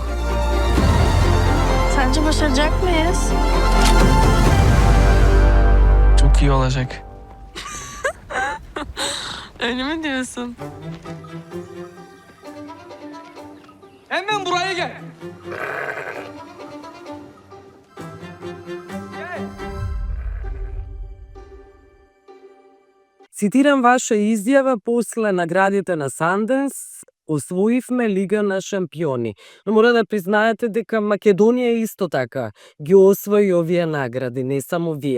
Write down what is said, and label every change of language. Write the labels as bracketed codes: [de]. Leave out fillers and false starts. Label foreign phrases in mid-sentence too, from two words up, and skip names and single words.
[tr] Sence başaracak mıyız? Çok iyi olacak. Öyle mi diyorsun? Hemen buraya gel. [mk] Цитирам ваша изјава после наградите на Санденс, освоивме Лига на шампиони. Но мора да признаете дека Македонија исто така ги освои овие награди, не само вие.